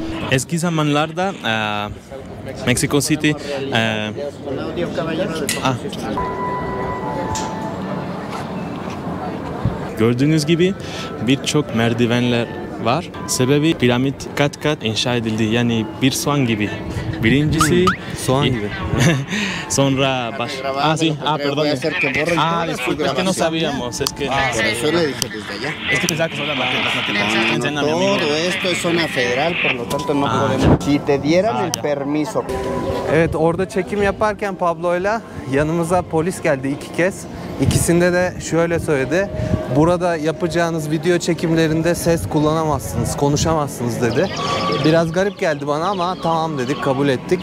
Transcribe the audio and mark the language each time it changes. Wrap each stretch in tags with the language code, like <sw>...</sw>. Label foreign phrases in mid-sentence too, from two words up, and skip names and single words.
<tr>Eski zamanlarda Mexico City gördüğünüz gibi birçok merdivenler var. Sebebi piramit kat kat inşa edildi. Yani bir soğan gibi. Birincisi Soğan gibi.</tr> <es>sonra sí, perdón. Disculpe, es que no sabíamos, es que Por eso le dije desde allá. es que pensaba que solo las maquetas. Enséñame, Todo amigo. esto es zona federal, por lo tanto no podemos. Si te dieran el permiso.</es> <tr>Evet, orada çekim yaparken Pablo'yla yanımıza polis geldi 2 kez. İkisinde de şöyle söyledi. Burada yapacağınız video çekimlerinde ses kullanamazsınız, konuşamazsınız dedi. Biraz garip geldi bana ama tamam dedik, kabul ettik.</tr>